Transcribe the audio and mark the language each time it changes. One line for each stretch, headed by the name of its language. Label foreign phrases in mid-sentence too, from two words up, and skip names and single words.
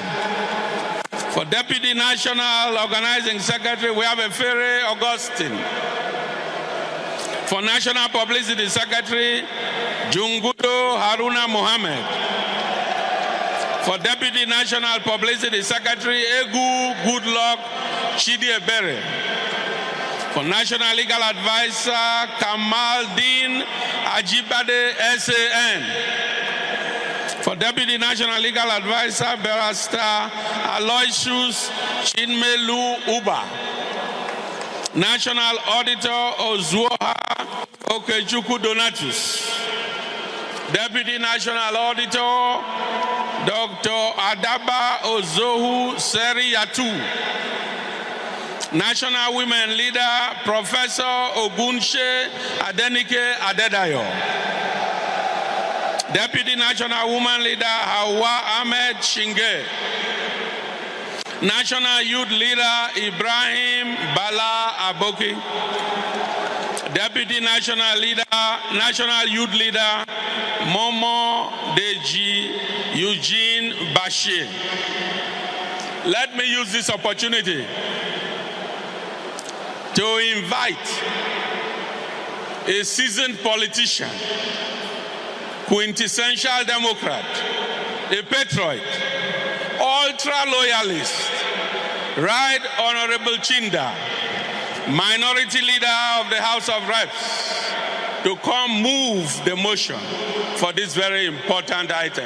English: For Deputy National Organizing Secretary, we have Efere Augustine. For National Publicity Secretary, Jungudo Haruna Mohammed. For Deputy National Publicity Secretary, Egu Goodluck Chidi Ebere. For National Legal Advisor, Kamal Din Ajibade SAN. For Deputy National Legal Advisor, Barrister Aloysius Chinmelu Uba. National Auditor Ozuoha Okechukwu Donatus. Deputy National Auditor Dr. Adaba Ozohu Seri Yatu. National Women Leader Professor Ogunshe Adenike Adedayo. Deputy National Woman Leader Hawa Ahmed Shinge. National Youth Leader Ibrahim Bala Aboki. Deputy National Youth Leader Momo Deji Eugene Bashir. Let me use this opportunity to invite a seasoned politician, quintessential Democrat, a patriot, ultra-loyalist, Right Honorable Chinda, Minority Leader of the House of Reps, to come move the motion for this very important item.